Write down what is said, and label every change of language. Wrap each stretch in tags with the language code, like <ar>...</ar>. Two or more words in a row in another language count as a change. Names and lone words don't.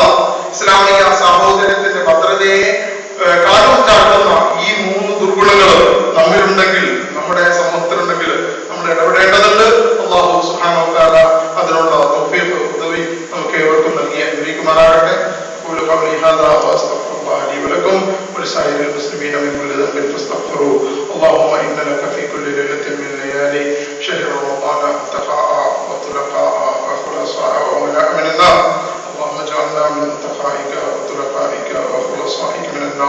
<ml>ഇസ്ലാമിക സാഹോദര്യത്തിന്റെ ഭദ്രതയെ കാലം ചാട്ടുന്ന ഈ 3 ദുർഗുണങ്ങൾ നമ്മിലുണ്ടെങ്കിൽ, നമ്മുടെ സമൂഹത്തിലുണ്ടെങ്കിൽ നമ്മൾ ഇടപെടേണ്ടതുണ്ട്.</ml> <ar>الله سبحانه وتعالى</ar> <ml>അതിനുള്ള തൗഫീഖ് ഉദവി നമുക്ക് ഏവർക്കും നൽകി അനുഗ്രഹിക്കുമാറാകട്ടെ.</ml> <ar>أقول قولي هذا وأستغفر الله لي ولكم ولسائر المسلمين من كل ذنب فاستغفروه. اللهم إن لك في كل ليلة من ليالي شهر رمضان اتقاء وطلقاء وخلصاء ومناء من النار. اللهم اجعلنا من اتقائك وطلقائك وخلصائك من النار.</ar>